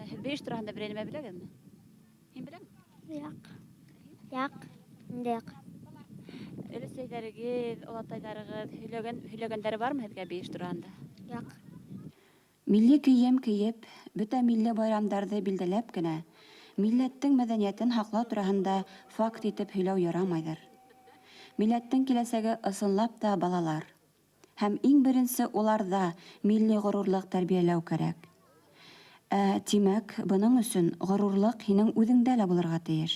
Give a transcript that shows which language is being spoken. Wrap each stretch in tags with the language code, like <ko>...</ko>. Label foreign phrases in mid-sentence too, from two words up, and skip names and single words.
<ba>Беш турында берәр нәмә беләгезме? Һин беләңме? Як. Як. Як. Өлесәйләрегез, олатайларыгыз һөйләгәннәре бармы һезгә беш турында? Як. Милли кием киеп, бөтә милли байрамдарҙы билдәләп кенә, милләттең мәҙәниәтен һаҡлау тураһында факт итеп һөйләү ярамайҙыр. Милләттең киләсәге ысынлап та балалар. Һәм иң беренсе уларҙа милли ғорурлыҡ тәрбиәләү кәрәк. Тимәк, бының өсөн ғорурлыҡ һинең үҙеңдә лә булырға тейеш.</ba>